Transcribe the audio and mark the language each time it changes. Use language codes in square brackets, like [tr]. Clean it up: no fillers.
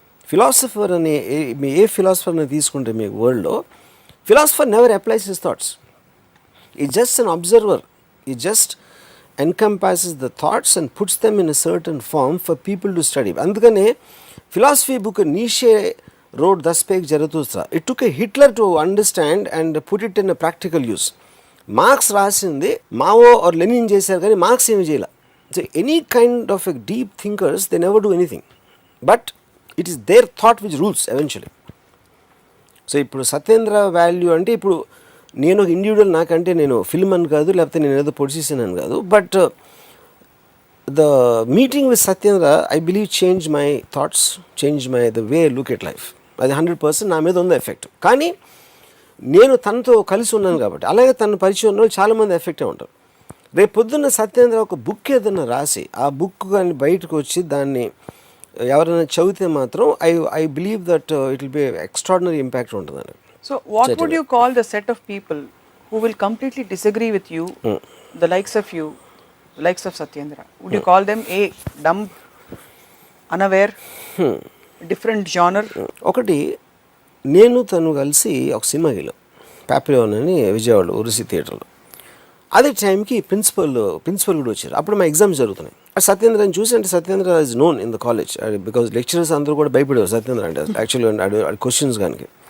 [te] Philosopher అనే ఏ ఫిలాసఫర్ని తీసుకుంటే మీ వరల్డ్లో, [en] Philosopher never applies his thoughts, is just an observer, ఈ just encompasses the thoughts and puts them in a certain form for people to study. అందుకనే philosophy book Nietzsche wrote thus spake Zarathustra. It took a Hitler to understand and put it in a practical use. [te] Marks రాసింది Mao are Lenin చేశారు, కానీ marks ఏమి చేయాల. [en] So any kind of a deep thinkers they never do anything, but it is their thought which rules eventually. [te] So ఇప్పుడు Satyendra value అంటే, ఇప్పుడు నేను ఒక ఇండివిజువల్, నాకంటే నేను ఫిల్మ్ అని కాదు, లేకపోతే నేను ఏదో పొజిషన్ అని కాదు, [en] But the meeting with Satyendra I believe change my thoughts, change my the way look at life. [te] అది 100% నా మీద ఉంది ఎఫెక్ట్. కానీ నేను తనతో కలిసి ఉన్నాను కాబట్టి, అలాగే తన పరిచయం ఉన్న వాళ్ళు చాలామంది ఎఫెక్టే ఉంటారు. రేపు పొద్దున్న సత్యేంద్ర ఒక బుక్ ఏదైనా రాసి, ఆ బుక్ కానీ బయటకు వచ్చి దాన్ని ఎవరైనా చదివితే మాత్రం [en] I believe that it will be extraordinary impact [te] ఉంటుందని. [en] So what would you call the set of people who will completely disagree with you, the likes of you, the likes of Satyendra? Would you call them a dumb, unaware, different genre? [te] ఒకటి, నేను తను కలిసి ఒక సినిమాకి వెళ్ళాం, పాపిలోన్ అని విజయవాడ ఉరుసి థియేటర్లో. అదే టైంకి ప్రిన్సిపల్ కూడా వచ్చారు. అప్పుడు మా ఎగ్జామ్స్ జరుగుతున్నాయి. సత్యేంద్రని చూసి, అంటే Satyendra [en] is known in the college, [te] because lecturers అందరూ కూడా భయపడేవారు సత్యేంద్ర అంటే, యాక్చువల్లీ క్వశ్చన్స్ కానీ.